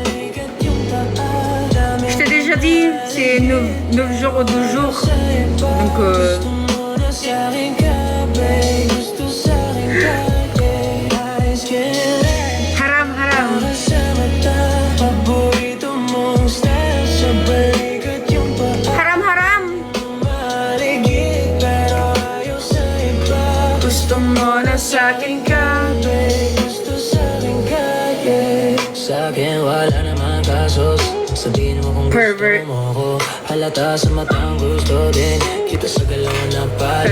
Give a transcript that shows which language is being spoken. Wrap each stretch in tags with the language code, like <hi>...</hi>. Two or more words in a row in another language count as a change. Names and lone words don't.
<fr>Je t'ai déjà dit, c'est 9 jours ou 12 jours. Donc,</fr> <ar>haram, haram. Haram, haram.</ar> <tl>Gusto mo na sa'kin ka. Sa'kin wala naman kasos. Sabihin mo kung Pervert. gusto mo ko. Halata sa matang gusto din. Kita sa galaw na paligid.</tl>